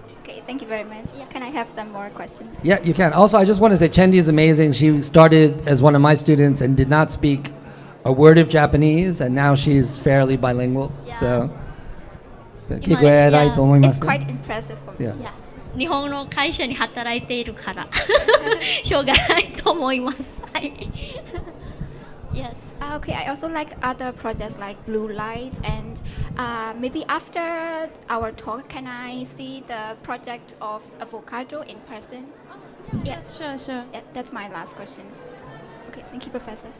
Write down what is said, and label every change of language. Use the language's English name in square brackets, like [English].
[English] Okay, thank you very much. Yeah. Can I have some more questions? Yeah, you can. Also, I just want to say Chendi is amazing. She started as one of my students and did not speak a word of Japanese, and now she's fairly bilingual. Yeah. So, Yeah. It's quite impressive for me. Yeah. Yeah. [Japanese] 日本の会社に働いているからしょうがないと思います。はい。 [English] Yes. Okay, I also like other projects like Blue Light, and maybe after our talk, can I see the project of avocado in person? Yeah, Sure, sure. yeah, that's my last question. Okay, thank you, Professor.